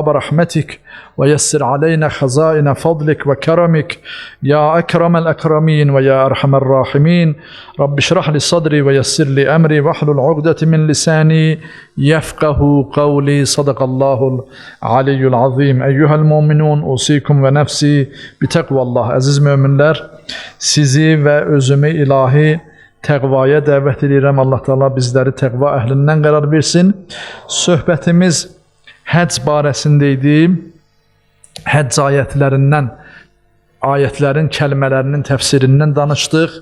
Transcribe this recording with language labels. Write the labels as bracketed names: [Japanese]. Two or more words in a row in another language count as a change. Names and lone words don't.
[Arabic] رحمتك ويسر علينا خزائن فضلك وكرمك يا أكرم الأكرمين ويا أرحم الراحمين رب اشرح لي صدري ويسر لي أمري واحلل عقدة من لساني يفقه قولي صدق الله العلي العظيم أيها المؤمنون أوصيكم ونفسي بتقوى الله [Azerbaijani] Aziz müminler, sizi ve özümü ilahi təqvaya dəvət edirəm. Allah Teala bizləri təqva əhlindən qərar versin. Söhbətimiz həcc barəsində idi. Həcc ayətlərin kəlmələrinin təfsirindən danışdıq.